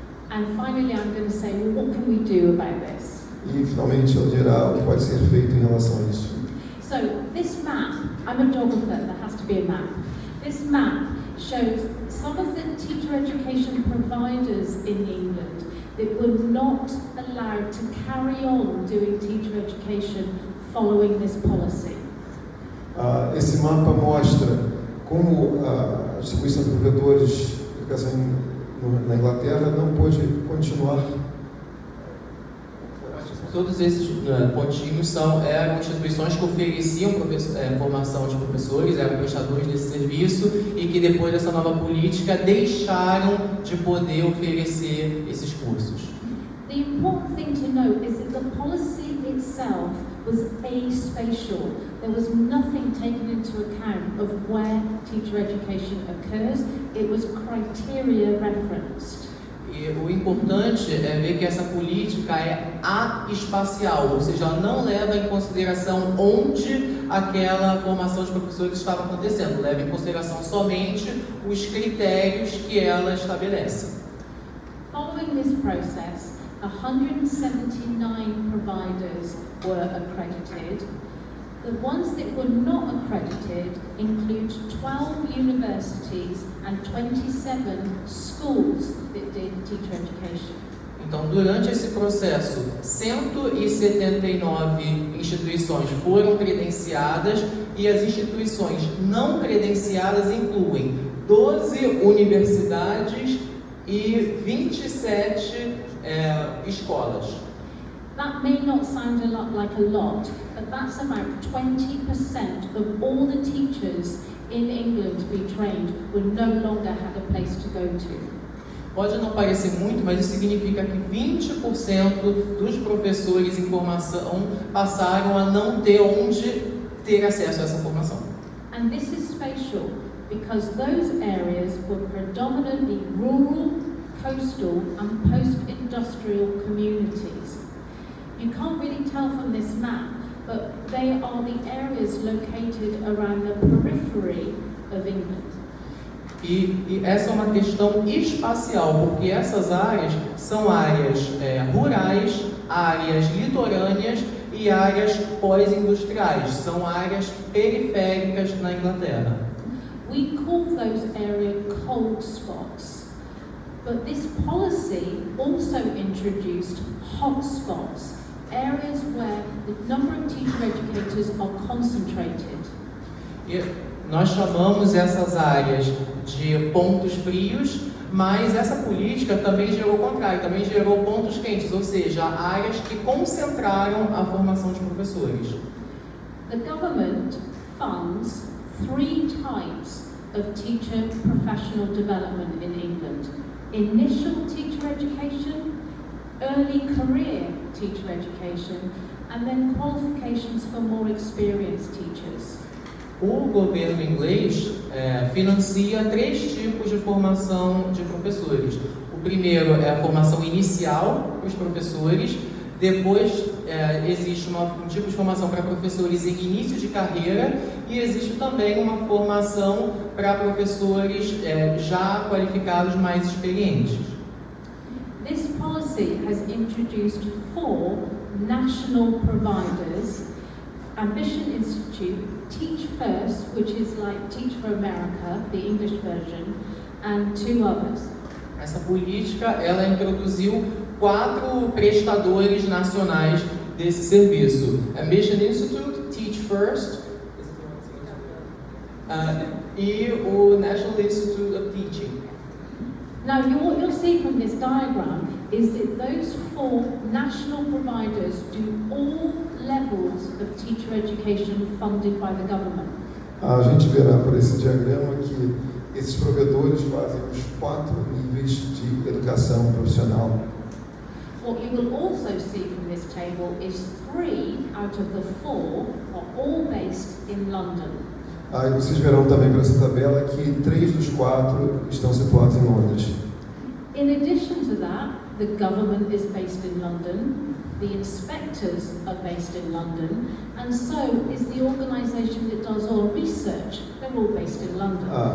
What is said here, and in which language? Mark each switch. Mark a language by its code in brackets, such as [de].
[en] And finally, I'm going to say, well, what can we do about this? [pt] E finalmente ela dirá o que pode ser feito em relação a isso. [en] So this map, I'm a geographer, there has to be a map. This map shows some of the teacher education providers in England that were not allowed to carry on doing teacher education following this policy. [pt] Esse mapa mostra como a distribuição de provedores de educação na Inglaterra não pôde continuar. Todos esses pontinhos eram instituições que ofereciam formação de professores, eram prestadores desse serviço e que depois dessa nova política deixaram de poder oferecer esses cursos. [en] The important thing to note is that the policy itself was aspatial. There was nothing taken into account of where teacher education occurs. It was criteria referenced. [pt] E o importante é ver que essa política é espacial, ou seja, ela não leva em consideração onde aquela formação de professores estava acontecendo, leva em consideração somente os critérios que ela estabelece. [en] Following this process, 179 providers were accredited. The ones that were not accredited include 12 universities and 27 schools that did teacher education. [pt] Então, durante esse processo, 179 instituições foram credenciadas e as instituições não credenciadas incluem 12 universidades e 27 escolas. [en] That may not sound like a lot, but that's about 20% of all the teachers in England to be trained will no longer have a place to go to. [pt] Pode não parecer muito, mas isso significa que 20% dos professores em formação passaram a não ter onde ter acesso a essa formação. [en] And this is spatial because those areas were predominantly rural, coastal and post-industrial communities. You can't really tell from this map, but they are the areas located around the periphery of England. [pt] E essa é uma questão espacial, porque essas áreas são áreas rurais, áreas litorâneas e áreas pós-industriais, são áreas periféricas na Inglaterra. [en] We call those areas cold spots, but this policy also introduced hot spots, areas where the number of teacher educators are concentrated. [pt] E nós chamamos essas áreas de pontos frios, mas essa política também gerou o contrário, também gerou pontos quentes, ou seja, áreas que concentraram a formação de professores. [en] The government funds 3 types of teacher professional development in England: initial teacher education, early career teacher education, and then qualifications for more experienced teachers. [pt] O governo inglês financia 3 tipos de formação de professores. O primeiro é a formação inicial para os professores, depois existe um tipo de formação para professores em início de carreira e existe também uma formação para professores já qualificados, mais experientes. [en] This policy has introduced 4 national providers: Ambition Institute, Teach First, which is like Teach for America, the English version, and 2 others. [pt] Essa política, ela introduziu 4 prestadores nacionais desse serviço: Ambition Institute, Teach First, e o National Institute of Teaching. [en] Now, what you'll see from this diagram is that those 4 national providers do all levels of teacher education funded by the government. [pt] A gente verá por esse diagrama que esses provedores fazem os 4 níveis de educação profissional. [en] What you will also see from this table is 3 out of the 4 are all based in London. [pt] E vocês verão também por essa tabela que 3 dos 4 estão situados em Londres. [en] In addition to that, the government is based in London, the inspectors are based in London, and so is the organisation that does all research. They're all based in London.